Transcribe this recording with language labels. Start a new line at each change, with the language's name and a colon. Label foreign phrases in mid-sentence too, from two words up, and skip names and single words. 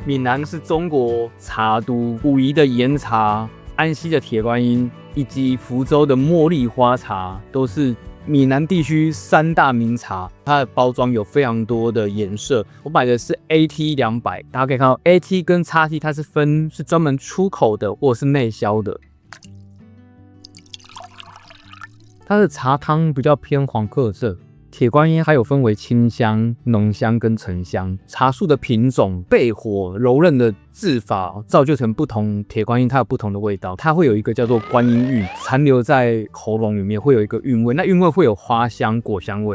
Chinese: 閩南是中國茶都，武夷的岩茶、安溪的鐵觀音以及福州的茉莉花茶，都是閩南地區3大名茶。它的包裝有非常多的顏色，我買的是 AT200， 大家可以看到 AT 跟 XT 它是專門出口的或者是內銷的。它的茶湯比較偏黃褐色，鐵觀音還有分為清香、濃香跟沉香。茶樹的品種、焙火、柔韌的製法，造就成不同鐵觀音它有不同的味道。它會有一個叫做觀音韻，殘留在喉嚨裡面，會有一個韻味。那韻味會有花香、果香味，